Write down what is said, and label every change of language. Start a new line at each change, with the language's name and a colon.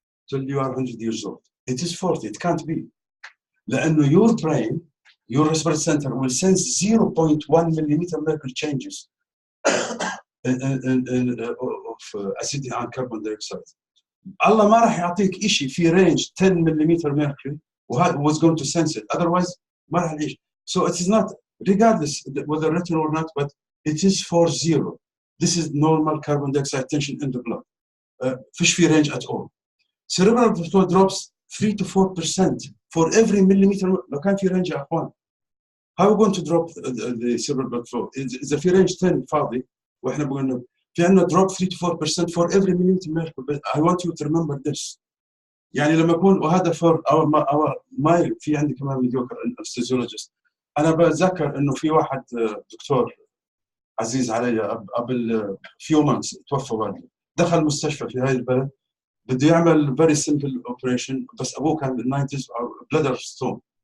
English: till you are 100 years old it is 40 it can't be لأنه your brain, your respiratory center will sense 0.1 millimeter mercury changes of acidity and carbon dioxide.
Arabic: الله ما راح يعطيك شيء في range 10
English: millimeter mercury was going to sense it.
Arabic: Otherwise ما راح يعيش.
English: So it is not, regardless whether written or not, but it is 40. This is normal carbon dioxide tension in the blood.
Arabic: فيش في
English: range at all. Cerebral flow drops 3 to 4% for every millimeter.
Arabic: لو كان في رينج يا اخوان
English: how are we going to drop the cerebral blood flow
Arabic: اذا في رينج 10 فاضي واحنا بقول في عندنا
English: drop 3 to 4% for every millimeter mercury. But I want you to remember this
Arabic: يعني لما يكون وهذا for our my في عندي كمان
English: mediocre anesthesiologist
Arabic: انا بتذكر انه في واحد دكتور عزيز علي قبل few months توفى والده دخل مستشفى في هاي البلد بده يعمل
English: very simple operation
Arabic: بس ابوه كان بال90s
English: bladder stone